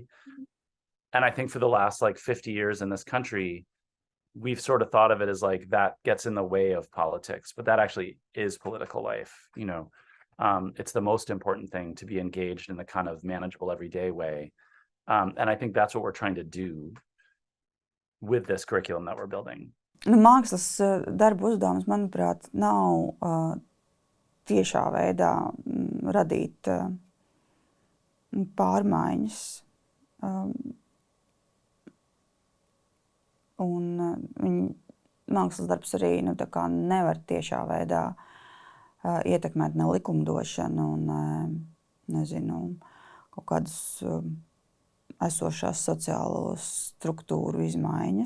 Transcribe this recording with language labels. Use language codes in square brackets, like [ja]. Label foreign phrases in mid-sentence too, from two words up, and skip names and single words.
[en] And I think for the last like 50 years in this country, we've sort of thought of it as like that gets in the way of politics, but that actually is political life. You know, it's the most important thing to be engaged in the kind of manageable everyday way. And I think that's what we're trying to do with this curriculum that we're building. [lv] Mākslas darba uzdevums, manuprāt, nav tiešā veidā radīt pārmaiņas. Un mākslas darbs arī tā kā nevar tiešā veidā ietekmēt ne likumdošanu un nezinu, kaut kādas esošās sociālo struktūru izmaiņas.